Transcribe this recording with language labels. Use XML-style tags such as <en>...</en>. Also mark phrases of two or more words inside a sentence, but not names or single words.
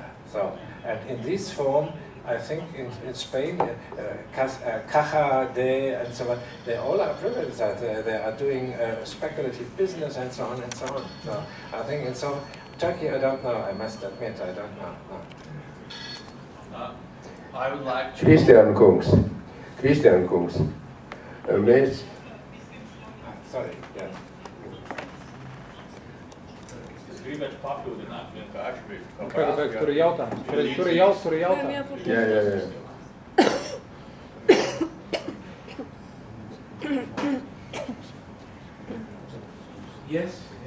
<en>So, and in this form, I think in Spain, Caja de and so on, they all are privatized. They are doing speculative business and so on and so on. So I think in Turkey, I don't know. I must admit, I don't know. No. I would like to...</en> <lv>Kristian Kungs. Mēs...</lv> <en>Sorry, yeah.</en> <lv>Es gribētu papildināt vienkārši. Tur ir jautājums. Jā. Yes.</lv>